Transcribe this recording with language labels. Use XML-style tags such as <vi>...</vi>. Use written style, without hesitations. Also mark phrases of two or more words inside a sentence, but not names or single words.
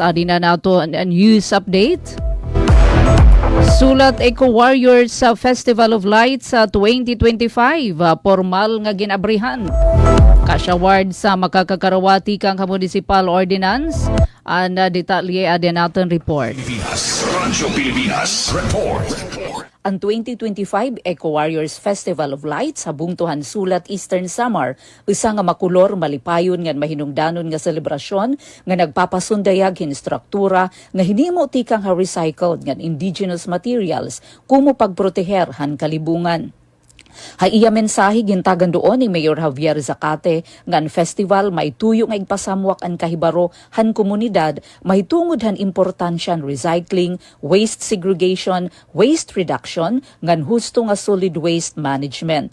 <war>Adi na nato ang</war> <en>news update.</en> <war>Sulat Eco Warriors sa Festival of Lights sa 2025, formal nga ginabrihan.</war> <en>Cash award</en> <war>sa makakakarawati kang</war> <en>municipal ordinance.</en> <war>Detalye adi naton report. Radyo Pilipinas Report. Ang 2025 Eco Warriors Festival of Lights sa bungtuhan sulat Eastern Samar, usa nga makulor malipayon nga mahinungdanon nga selebrasyon nga nagpapasundayag hin struktura nga hinimo tikang ha recycled nga</war> <en>indigenous materials</en> <war>kumo pagproteher han kalibungan. Haiya mensahe gintagan doon ni Mayor Javier Zacate nga ang festival may tuyo nga igpasamwak ang kahibaro han komunidad mahitungod han importansya recycling,</war> <en>waste segregation, waste reduction</en> <war>ngan husto nga</war> <en>solid waste management.</en>